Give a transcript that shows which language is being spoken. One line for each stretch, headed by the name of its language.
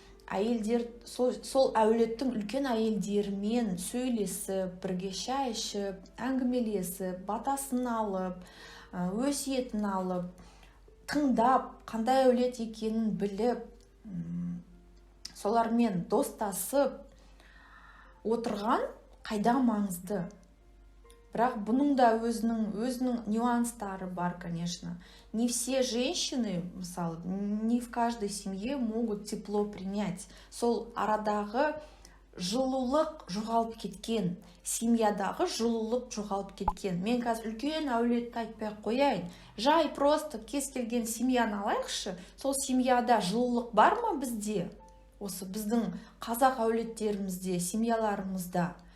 Kazakh: Әйелдер сол әулеттің үлкен әйелдерімен сөйлесіп, бірге шай ішіп, әңгімелесіп, батасын алып, өсиетін алып, тыңдап, қандай әулет екенін біліп, солармен достасып отырған қайда маңызды. Бірақ бұның да өзінің нюанстары бар,
Russian: конечно. Не все женщины,
Kazakh: мысалы,
Russian: не в каждой семье могут тепло принять.
Kazakh: Сол арадағы жылулық жоғалып кеткен, семьядағы жылулық жоғалып кеткен. Мен қазір үлкен әулетті айтпай қояйын. Жай просто кез келген семьяны алайықшы, сол семьяда жылулық бар ма бізде? Осы біздің қазақ әулеттерімізде, семьяларымызда.